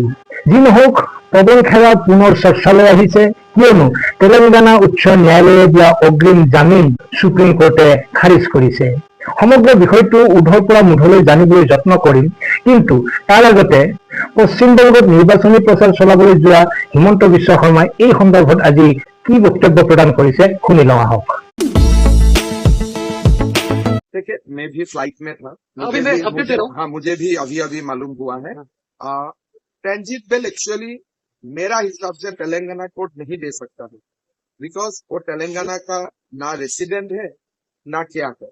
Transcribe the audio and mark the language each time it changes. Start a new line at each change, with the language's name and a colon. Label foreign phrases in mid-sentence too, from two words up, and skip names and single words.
Assamese: যি নহওক, পৱন খেৰা পুনৰ চৰ্চালৈ আহিছে, কিয়নো তেলেংগানা উচ্চ ন্যায়ালয়ে দিয়া অগ্ৰিম জামিন সুপ্ৰিম কোৰ্টে খাৰিজ কৰিছে। সমগ্ৰ বিষয়টো উধৰ পৰা মুধলৈ জানিবলৈ যত্ন কৰিম, কিন্তু তাৰ আগতে পশ্চিমবংগত নিৰ্বাচনী প্ৰচাৰ চলাবলৈ যোৱা হিমন্ত বিশ্ব শৰ্মাই এই সন্দৰ্ভত আজি কি বক্তব্য প্ৰদান কৰিছে শুনি লওঁ আহক।
Hindi: देखिए, मैं भी फ्लाइट में था। मुझे भी अभी मालूम हुआ है।
English: transit bill actually
Hindi: मेरा हिसाब से तेलंगाना कोर्ट नहीं दे सकता है, बिकॉज वो तेलंगाना का ना रेसिडेंट है ना क्या है।